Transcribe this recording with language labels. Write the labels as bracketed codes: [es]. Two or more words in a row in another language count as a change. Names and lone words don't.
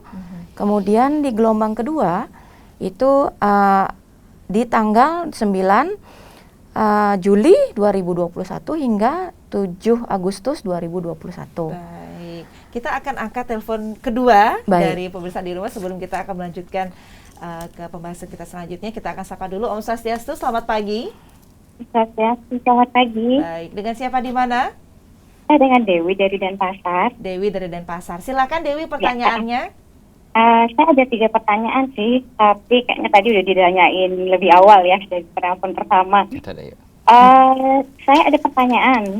[id] Kemudian di gelombang kedua itu di tanggal 9 Juli 2021 hingga 7 Agustus 2021. Baik. Kita akan angkat telepon kedua Baik. dari pemirsa di rumah sebelum kita akan melanjutkan ke pembahasan kita selanjutnya. Kita akan sapa dulu [ban] Om Swastiastu, [id] selamat pagi. Swastiastu, selamat pagi. Baik, dengan siapa di mana? Saya dengan Dewi dari Denpasar. Dewi dari Denpasar. Silakan Dewi pertanyaannya. Saya ada 3 pertanyaan sih, tapi kayaknya tadi udah ditanyain lebih awal ya dari penelpon pertama. Kita ada yuk. Saya ada pertanyaan.